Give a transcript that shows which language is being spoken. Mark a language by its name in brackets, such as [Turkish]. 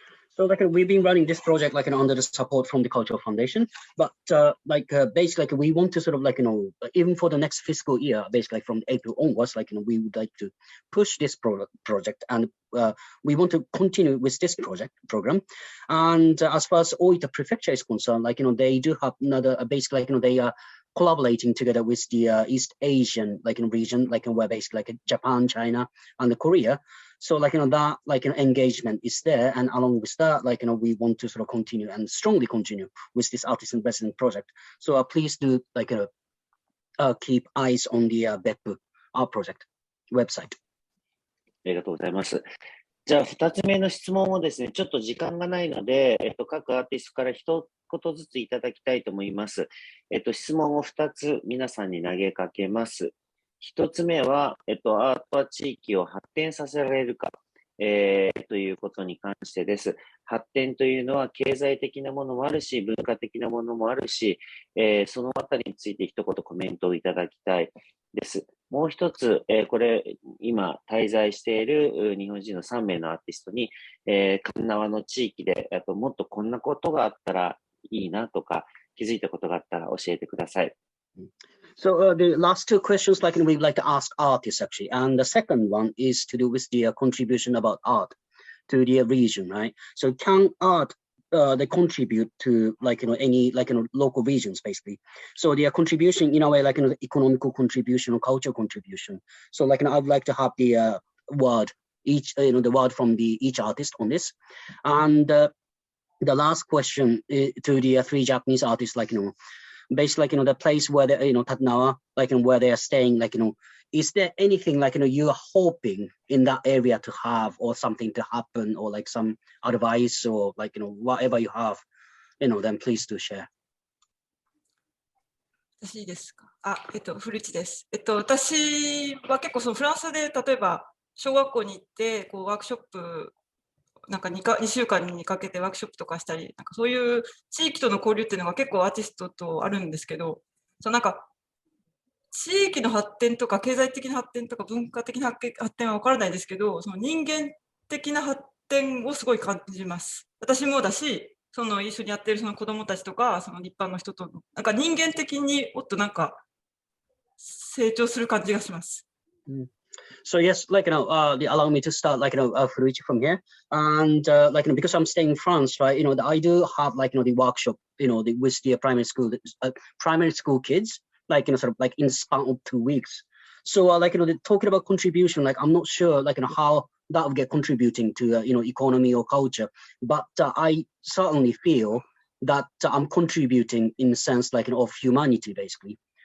[English] So like we've been running this project like under the support from the Cultural Foundation, but basically we want to sort of even for the next fiscal year, basically from April onwards, we would like to push this project, and we want to continue with this program. And as far as Oita Prefecture is concerned, they do have another basically they are collaborating together with the East Asian region, where basically Japan, China, and Korea. So that engagement is there, and along with that we want to sort of continue and strongly continue with this artist in resident project. So please do keep eyes on the BEPPU art project website. [Japanese] ありがとうございます。じゃあ2つ目の質問をですね、ちょっと時間がないので、各アーティストから一言ずついただきたいと思います。質問を2つ皆さんに投げかけます。1つ目は、アートは地域を発展させられるか、ということに関してです。発展というのは経済的なものもあるし、文化的なものもあるし、そのあたりについて一言コメントをいただきたいです。もう一つ、これ、今滞在している日本人の3名のアーティストに、神縄の地域で、もっとこんなことがあったらいいなとか、気づいたことがあったら教えてください。 [English] So the last two questions, we'd like to ask artists actually, and the second one is to do with the contribution about art to the region, right? So can art they contribute to any local regions basically? So their contribution in a way economical contribution or cultural contribution. So I would like to have the word each the word from each artist on this, and the last question to the three Japanese artists basically the place where they Tatnawa where they are staying is there anything you are hoping in that area to have or something to happen or some advice or whatever you have then please do share. [Japanese] 私ですか。古市です。私は結構フランスで例えば小学校に行ってワークショップ2週間にかけてワークショップとかしたり、そういう地域との交流っていうのが結構アーティストとあるんですけど、地域の発展とか経済的な発展とか文化的な発展は分からないですけど、その人間的な発展をすごい感じます。私もだし、一緒にやってる子どもたちとか、一般の人との人間的にもっと成長する感じがします。 [English] So yes, allow me to start, Furuichi from here, and because I'm staying in France, right? I do have the workshop, with the primary school kids, in the span of 2 weeks. So talking about contribution, I'm not sure, how that would get contributing to economy or culture, but I certainly feel that I'm contributing in the sense of humanity, basically.